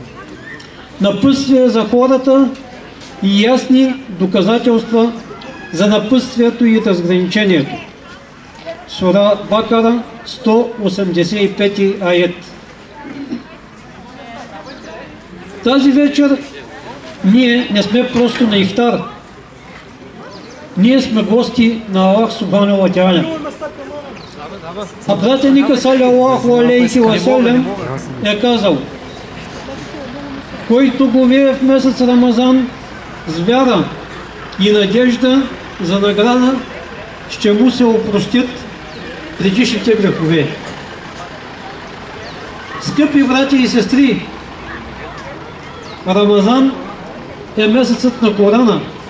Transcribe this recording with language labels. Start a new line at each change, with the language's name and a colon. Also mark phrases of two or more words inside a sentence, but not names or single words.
Bulgarian: Напътствие за хората и ясни доказателства за напътствието и разграничението. Сура Бакара, 185 аят. Тази вечер ние не сме просто на ифтар. Ние сме гости на Аллах
Arabic: سبحانه وتعالى.
Bulgarian: А пратеника
Arabic: صلى الله عليه وسلم
Bulgarian: е казал: „Който говее в месец Рамазан с вяра и надежда за награда, ще му се опростят предишните грехове“. Скъпи братя и сестри, Рамазан е месецът на Корана.